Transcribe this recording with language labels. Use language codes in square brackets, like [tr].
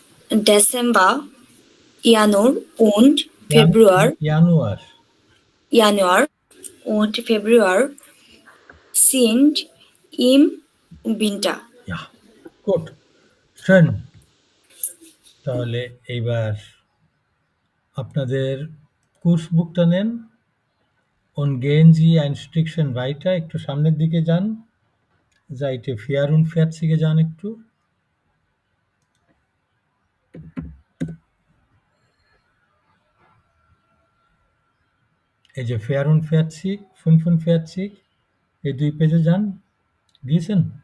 [de] Dezember, Januar und Februar. Januar und Februar sind im Winter. Ja, gut. Schön. [bn] তাহলে এইবার আপনাদের course বুকটা নেন। [de] Und gehen Sie ein Stückchen weiter, [bn] একটু সামনের দিকে যান। Seite 44 যান একটু। এই যে 44, 45, এই 2 পেজে যান। গিয়েছেন?